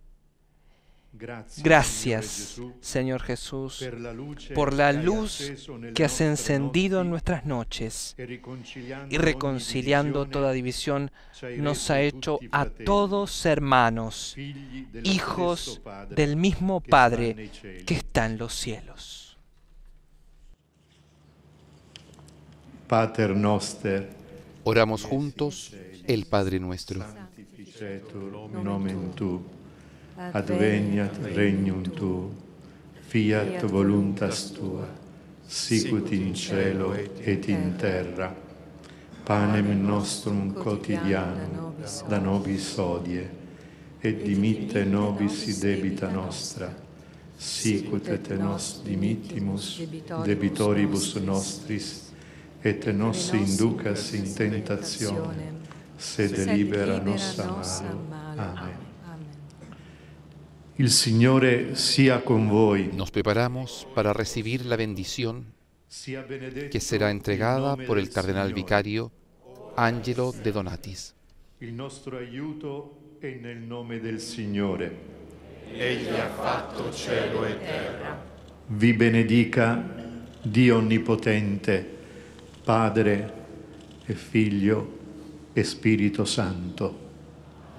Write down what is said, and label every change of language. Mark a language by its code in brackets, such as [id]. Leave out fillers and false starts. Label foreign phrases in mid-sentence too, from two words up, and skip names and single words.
[es] Gracias, Señor Jesús, por la luz que has encendido en nuestras noches y reconciliando toda división nos ha hecho a todos hermanos, hijos del mismo Padre que está en los cielos. [la] Pater noster, [es] Oramos juntos el Padre nuestro. [la] sanctificetur nomen tu, adveniat regnum tu, fiat voluntas tua, sicut in cielo et in terra. Panem nostrum quotidianum da nobis hodie, et dimitte nobis debita nostra, sicut et nos dimittimus debitoribus nostris, et nos inducas in tentationem, sed libera nos a malo. [it] Amen. Il Signore sia con voi. [es] Nos preparamos para recibir la bendición que será entregada por el cardenal vicario Angelo De Donatis. [it] Il nostro aiuto è nel nome del Signore. Egli ha fatto cielo e terra. Vi benedica Dio Onnipotente, Padre e Figlio e Spirito Santo.